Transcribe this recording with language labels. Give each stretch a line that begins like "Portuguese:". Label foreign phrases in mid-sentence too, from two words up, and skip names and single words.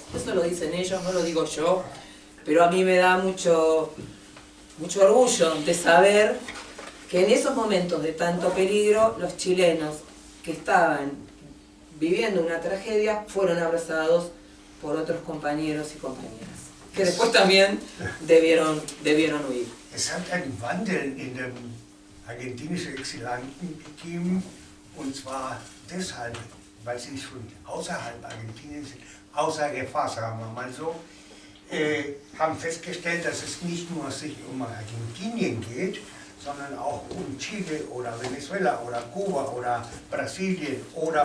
Spanish: Eso lo dicen ellos, no lo digo yo, pero a mí me da mucho orgullo de saber que en esos momentos de tanto peligro, los chilenos que estaban viviendo una tragedia fueron abrazados por otros compañeros y compañeras, que después también debieron huir.
German: Es hat einen Wandel in den argentinischen Exilanten gegeben, und zwar deshalb, weil sie schon außerhalb Argentiniens sind, außer Gefahr, sagen wir mal so, haben festgestellt, dass es nicht nur sich um Argentinien geht, sondern auch um Chile oder Venezuela oder Kuba oder Brasilien oder.